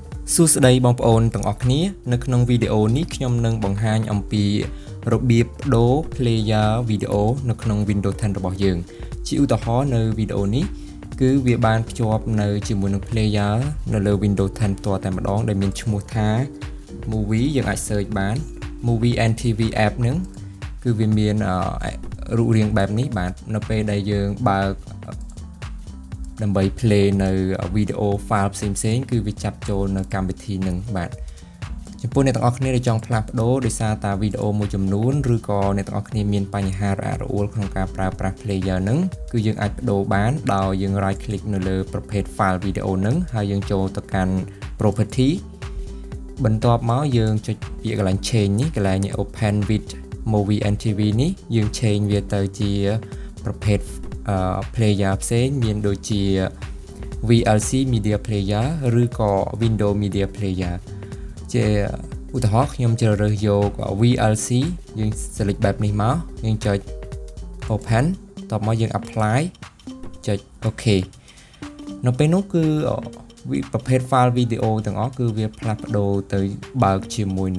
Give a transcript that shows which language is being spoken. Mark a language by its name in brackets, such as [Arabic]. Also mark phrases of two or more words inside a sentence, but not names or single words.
[Khmer] សួស្តីបងប្អូនទាំងអស់គ្នានៅក្នុងវីដេអូនេះខ្ញុំនឹងបង្ហាញអំពីរបៀបប្ដូរ [English] player video [Khmer] នៅក្នុង Windows 10 របស់យើងជាឧទាហរណ៍នៅវីដេអូនេះគឺវាបានភ្ជាប់នៅជាមួយនឹង player នៅលើ Windows 10 ផ្ទាល់តែម្ដងដែលមានឈ្មោះថា movie យើងអាច search បាន [English] movie and TV app [Khmer] ហ្នឹងគឺវាមានរូបរាងបែបនេះបាទនៅពេលដែលយើងបើ កដើម្បី play នៅ [English] video file [Khmer] ផ្សេងៗគឺវាចាប់ចូលនៅកម្មវិធីនឹងបាទចំពោះអ្នកទាំងអស់គ្នាដែលចង់ផ្លាស់ប្ដូ រដោយសារតាវីដេអូមួយចំនួនឬក៏អ្នកទាំងអស់គ្នាមានបញ្ហារអាក់រអួលក្នុងការប្រើប្រាស់ player ហ្នឹងគឺយើងអាចប្ដូរបានដោយយើង [English] right click [Khmer] នៅលើប្រភេទ [English] file video [Khmer] ហ្នឹងហើយយើងចូលទៅកាន់ property បន្ទាប់មកយើងចុចពាក្យកន្លែង change នេះកន្លែង [English] open with movie and TV [Khmer] នេះយើង change វាទៅជាប្រភេទplayer ផ្សេងមានដូចជា VLC media player ឬក៏ Windows media player ជាឧទាហរណ៍ខ្ញុំជ្រើសរើសយក VLC យើង select បែបនេះមកយើងចុច open តបមកយើង apply ចុច OK នៅពេលនោះគឺប្រភេទ file video ទាំងអស់គឺវាផ្លាស់ប្ដូរទៅបើកជាមួយនឹង